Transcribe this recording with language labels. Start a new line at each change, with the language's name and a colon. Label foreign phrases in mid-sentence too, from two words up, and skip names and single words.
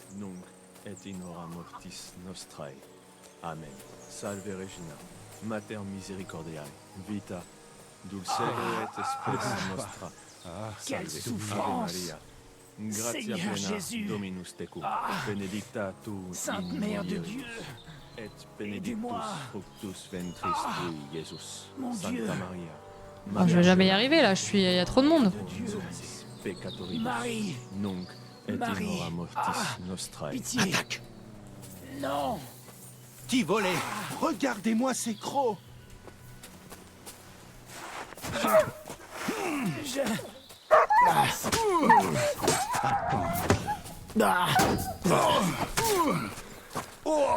Latin: Nunc et in hora mortis nostrae. Amen. Salve Regina, Mater misericordiae, vita, dulcere et spes nostra.
French: Quelle
Latin: Salve,
French: souffrance.
Latin: Ave Maria. Gratia
French: Seigneur
Latin: plena,
French: Jésus.
Latin: Dominus tecum, benedicta tu
French: Sainte
Latin: in
French: Mère de
Latin: mulieribus,
French: Dieu.
Latin: et benedictus
French: Aidez-moi.
Latin: fructus ventris tui, Iesus.
French: Mon
Latin: Santa
French: Dieu.
Latin: Maria.
French: Oh, je vais jamais y arriver là, il y a trop de monde. De Dieu.
Latin: Peccatoribus.
French: Marie.
Latin: Nunc et
French: Marie.
Latin: in hora mortis nostrae.
French: Pitié. Attaque! Non. Qui volait? Regardez-moi ces crocs! Je... Oh!